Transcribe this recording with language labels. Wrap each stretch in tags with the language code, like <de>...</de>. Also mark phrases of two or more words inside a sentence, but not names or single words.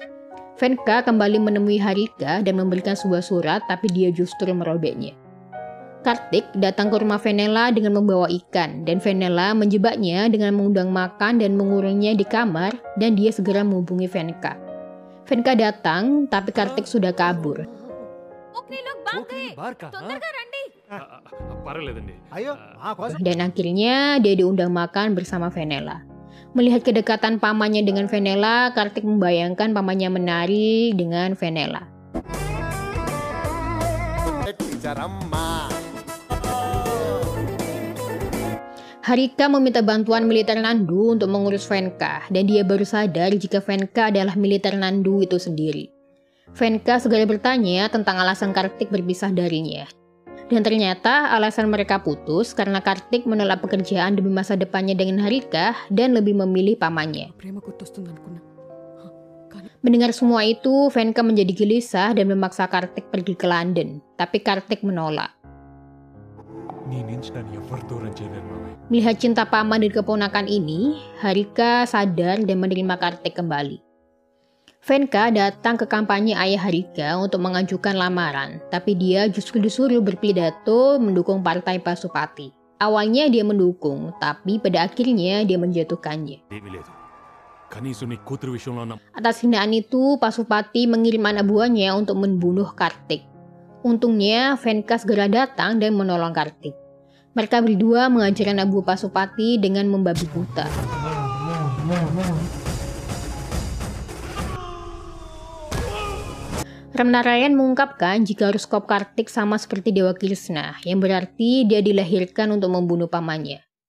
<id>Venka kembali menemui Harika dan memberikan sebuah surat, tapi dia justru merobeknya. Kartik datang ke rumah Fenela dengan membawa ikan, dan Fenela menjebaknya dengan mengundang makan dan mengurungnya di kamar, dan dia segera menghubungi Venka. Venka datang, tapi Kartik sudah kabur.</id> <te>పర్వాలేదండి అయ్యో మా కోసం</te> <id>Dan akhirnya dia diundang makan bersama Fenela. Melihat kedekatan pamannya dengan Fenela, Kartik membayangkan pamannya menari dengan Fenela. Harika meminta bantuan militer Nandu untuk mengurus Venka, dan dia baru sadar jika Venka adalah militer Nandu itu sendiri. Venka segera bertanya tentang alasan Kartik berpisah darinya. Dan ternyata alasan mereka putus karena Kartik menolak pekerjaan demi masa depannya dengan Harika dan lebih memilih pamannya.</id> <te>ప్రేమ గుర్తొస్తుంది అనుకున్నా.</te> <id>Mendengar semua itu, Venka menjadi gelisah dan memaksa Kartik pergi ke London. Tapi Kartik menolak.</id> <te>నీ నుంచి నన్ను ఎవరు దూరం చేయలేరు మామయ్య.</te> <id>Melihat cinta paman dan keponakan ini, Harika sadar dan menerima Kartik kembali. Venka datang ke kampanye ayah Harika untuk mengajukan lamaran, tapi dia justru disuruh berpidato mendukung partai Pasupati. Awalnya dia mendukung, tapi pada akhirnya dia menjatuhkannya.</id> <te>ఏమీ లేదు కనీసం నీ కూతురు విషయంలో నా</te> <id>Atas hinaan itu, Pasupati mengirim anak buahnya untuk membunuh Kartik. Untungnya, Venka segera datang dan menolong Kartik. Mereka berdua mengajar anak buah Pasupati dengan membabi buta. Ramnarayan mengungkapkan jika horoskop Kartik sama seperti Dewa Krishna, yang berarti dia dilahirkan untuk membunuh pamannya.</id>